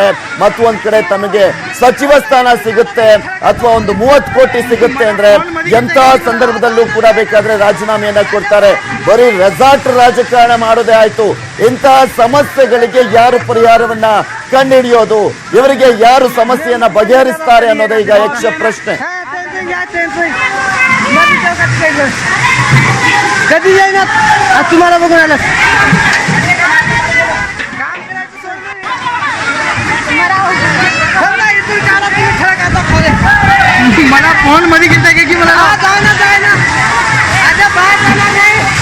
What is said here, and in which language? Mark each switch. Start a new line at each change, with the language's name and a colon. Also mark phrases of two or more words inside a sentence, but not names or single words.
Kannada: ಮತ್ತು ಒಂದ್ ಕಡೆ ತಮಗೆ ಸಚಿವ ಸ್ಥಾನ ಸಿಗುತ್ತೆ ಅಥವಾ ಒಂದು 30 ಕೋಟಿ ಸಿಗುತ್ತೆ ಅಂದ್ರೆ ಎಂತಹ ಸಂದರ್ಭದಲ್ಲೂ ಕೂಡ ಬೇಕಾದ್ರೆ ರಾಜೀನಾಮೆಯನ್ನ ಕೊಡ್ತಾರೆ. ಬರೀ ರೆಸಾರ್ಟ್ ರಾಜಕಾರಣ ಮಾಡೋದೇ ಆಯ್ತು. ಇಂತಹ ಸಮಸ್ಯೆಗಳಿಗೆ ಯಾರು ಪರಿಹಾರವನ್ನ ಕಂಡುಹಿಡಿಯೋದು, ಇವರಿಗೆ ಯಾರು ಸಮಸ್ಯೆಯನ್ನ ಬಗೆಹರಿಸ್ತಾರೆ ಅನ್ನೋದೇ ಈಗ ಯಕ್ಷ ಪ್ರಶ್ನೆ.
Marathi: कधी येईना तुम्हाला बघून आलं मला फोन मध्ये घेता की मला जायना आता बाहेर जाणार नाही.